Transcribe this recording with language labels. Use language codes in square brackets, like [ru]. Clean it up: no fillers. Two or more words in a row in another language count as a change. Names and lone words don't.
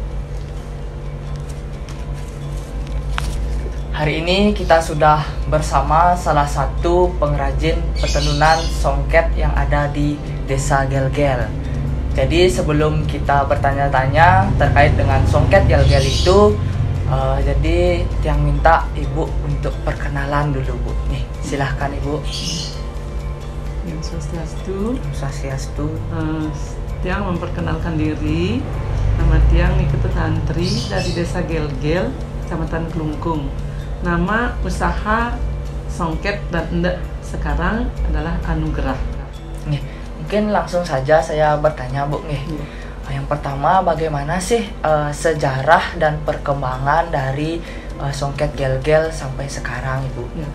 [id] Hari ini kita sudah bersama salah satu pengrajin petenunan songket yang ada di Desa Gel-Gel. Jadi sebelum kita bertanya-tanya terkait dengan songket Gel-Gel itu, jadi Tiang minta Ibu untuk perkenalan dulu, Bu. Nih, silahkan Ibu. [ban] Om Swastiastu. Om Swastiastu. [id] Tiang memperkenalkan diri, nama Tiang Nikita Tantri dari Desa Gel-Gel, Kecamatan Kelungkung. Nama usaha songket dan endek sekarang adalah Anugerah. Nih, mungkin langsung saja saya bertanya, Bu. Nih, yang pertama bagaimana sih sejarah dan perkembangan dari songket Gel-Gel sampai sekarang, Ibu?